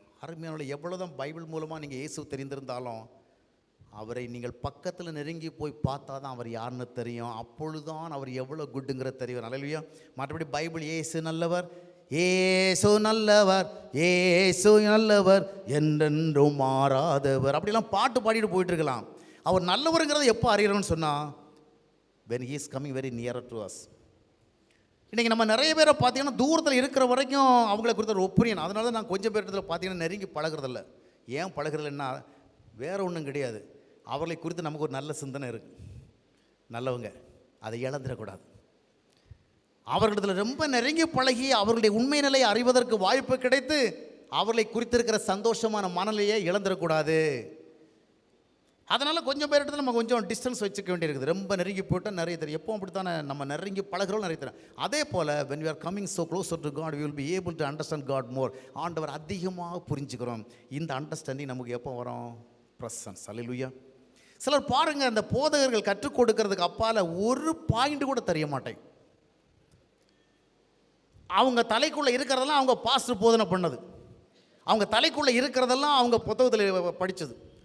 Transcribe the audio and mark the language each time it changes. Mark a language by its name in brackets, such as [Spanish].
[Tamil] அருமையான, எவ்வளோ தான் பைபிள் மூலமாக நீங்கள் இயேசு தெரிந்திருந்தாலும் அவரை நீங்கள் பக்கத்தில் நெருங்கி போய் பார்த்தா தான் அவர் யாருன்னு தெரியும். அப்பொழுதுதான் அவர் எவ்வளோ குட்டுங்கிற தெரியும். நல்லலையா? மற்றபடி பைபிள் ஏசு நல்லவர், ஏசு நல்லவர், ஏசு நல்லவர், என்றென்றும் மாறாதவர், அப்படிலாம் பாட்டு பாடிட்டு போயிட்டுருக்கலாம். அவர் நல்லவருங்கிறத எப்போ அறியணும்னு சொன்னால் [English] when he is coming very nearer to us. [Tamil] இன்றைக்கி நம்ம நிறைய பேரை பார்த்தீங்கன்னா தூரத்தில் இருக்கிற வரைக்கும் அவங்கள குறித்த ஒரு ஒப்பீனியன். அதனால தான் நான் கொஞ்சம் பேர் பார்த்தீங்கன்னா நெருங்கி பழகிறதில்ல. ஏன் பழகிறதில்லைன்னா வேறு ஒன்றும் கிடையாது, அவர்களை குறித்து நமக்கு ஒரு நல்ல சிந்தனை இருக்குது, நல்லவங்க, அதை இழந்துடக்கூடாது. அவர்களிடத்தில் ரொம்ப நெருங்கி பழகி அவர்களுடைய உண்மை நிலையை அறிவதற்கு வாய்ப்பு கிடைத்து அவர்களை குறித்திருக்கிற சந்தோஷமான மனநிலையை இழந்துடக்கூடாது. அதனால் கொஞ்சம் பேரிடத்துல நம்ம கொஞ்சம் டிஸ்டன்ஸ் வச்சுக்க வேண்டியிருக்குது. ரொம்ப நெருங்கி போட்டால் நிறைய தெரியும். எப்போ அப்படி தானே நம்ம நெருங்கி பழகிறோம், நிறைய தெரியும். அதே போல் [English] when we are coming so closer to God, we will be able to understand God more. [Tamil] ஆண்டவர் அதிகமாக புரிஞ்சுக்கிறோம். இந்த அண்டர்ஸ்டாண்டிங் நமக்கு எப்போ வரும்? பிரசன்ஸ். அல்லேலூயா. சிலர் பாருங்கள், அந்த போதகர்கள் கற்றுக் கொடுக்கறதுக்கு அப்பால் ஒரு பாயிண்ட் கூட தெரிய மாட்டேன். அவங்க தலைக்குள்ளே இருக்கிறதெல்லாம் அவங்க பாஸ்டர் போதனை பண்ணது, அவங்க தலைக்குள்ளே இருக்கிறதெல்லாம் அவங்க புத்தகத்தில் படித்தது.